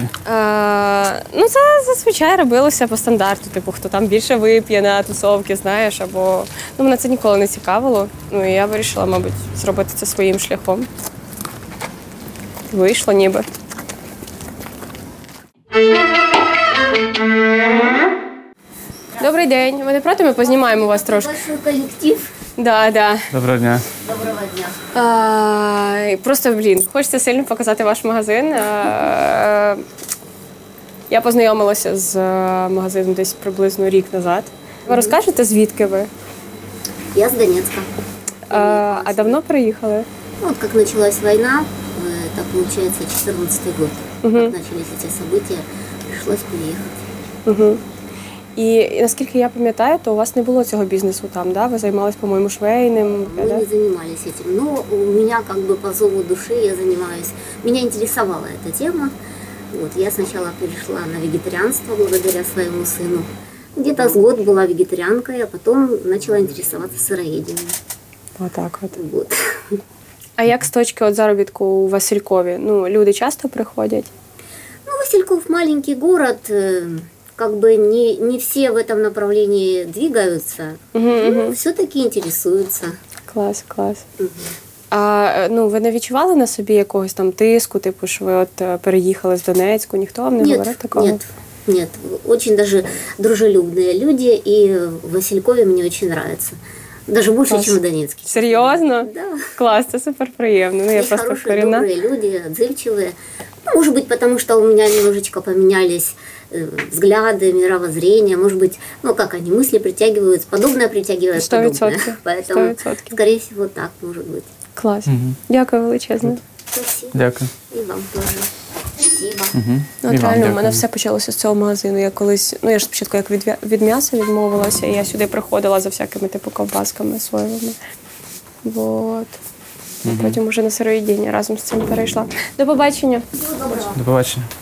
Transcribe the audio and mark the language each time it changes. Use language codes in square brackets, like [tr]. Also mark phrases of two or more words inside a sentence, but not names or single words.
[uk] Це зазвичай робилося по стандарту, типу, хто там більше вип'є на тусовки, знаєш, або мене це ніколи не цікавило. І я вирішила, мабуть, зробити це своїм шляхом. Вийшло ніби. Добрий день. Ви не проти, ми познімаємо вас трошки? [ru] Большой коллектив. Да. [uk] Доброго дня. Доброго дня. Просто, хочеться сильно показати ваш магазин. Я познайомилася з магазином десь приблизно рік назад. Ви розкажете, звідки ви? [ru] Я с Донецка. [uk] А давно приїхали? [ru] Как началась война, это получается 14-й год. Как начались эти события, пришлось переехать. [uk] І наскільки я пам'ятаю, то у вас не було цього бізнесу там, да? Ви займалися, по-моєму, швейним. [ru] Мы не занимались этим, но у меня как бы по зову души я занимаюсь. Меня интересовала эта тема. Вот, я сначала перешла на вегетарианство благодаря своему сыну. Где-то с год была вегетарианкой, а потом начала интересоваться сыроедением. [uk] Отак от. [ru] Вот. [uk] А як з точки от заробітку у Василькові? Ну, люди часто приходять? Ну, [ru] Васильков маленький город, как бы не все в этом направлении двигаются, но все-таки интересуются. [uk] Клас, клас. А ну, ви не відчували на собі якогось там тиску, типу, що ви от переїхали з Донецьку? Ніхто вам не говорив такого? [ru] Нет. Очень даже дружелюбные люди, и в Василькове мне очень нравится. Даже больше, чем в Донецке. [uk] Серйозно? [ru] Да. [uk] Клас, це супер приємно. Ну, я [ru] Есть просто хорошие, [uk] корінна. [ru] добрые люди, отзывчивые. Ну, может быть, потому что у меня немножечко поменялись взгляды, мировоззрение. Может быть, ну как они, мысли притягивают, подобное притягивает 100%. подобное. Поэтому, 100%. скорее всего, так может быть. [uk] Клас. Дякую величезно. [ru] Спасибо. [uk] Дякую. [ru] И вам тоже. Спасибо. Ну, [uk] І от вам реально, у дякую. мене все почалося з цього магазину. Я колись, ну я ж спочатку як від м'яса відмовилася, і я сюди приходила за всякими типу ковбасками соєвими. [ru] Вот. [uk] А потім уже на сироїдіння разом з цим перейшла. До побачення. До побачення.